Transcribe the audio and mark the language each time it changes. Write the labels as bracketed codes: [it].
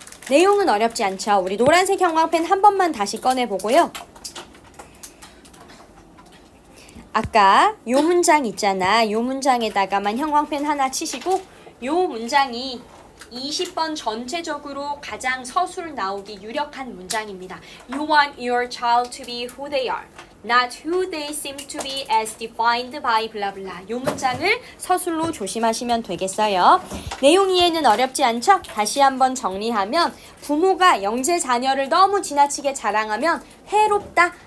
[ko] 내용은 어렵지 않죠? 우리 노란색 형광펜 한 번만 다시 꺼내보고요. 아까 요 문장 있잖아. 요 문장에다가만 형광펜 하나 치시고 요 문장이 20번 전체적으로 가장 서술 나오기 유력한 문장입니다. [en] You want your child to be who they are, not who they seem to be as defined by blah blah. [ko] 이 문장을 서술로 조심하시면 되겠어요. 내용 이해는 어렵지 않죠? 다시 한번 정리하면 부모가 영재 자녀를 너무 지나치게 자랑하면 해롭다.